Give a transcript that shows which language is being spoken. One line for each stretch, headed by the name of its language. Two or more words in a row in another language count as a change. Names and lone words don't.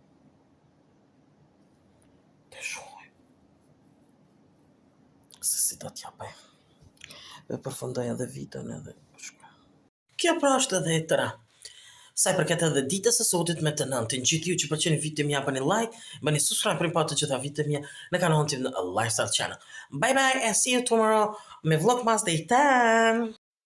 Albanian: Të shohim. Se si do t'ja bëj. Dhe përfundoj edhe vitin edhe shkoj. Kjo pra është edhe e tëra. Sa i përket edhe ditës së sotit me të nëntin, gjithë ju që pëlqeni videot mia bëni like, bëni subscribe për pa të gjitha videot mia në kanalin tim në Lifestyle Channel.
English: Bye bye and see you tomorrow me Vlogmas Day 10.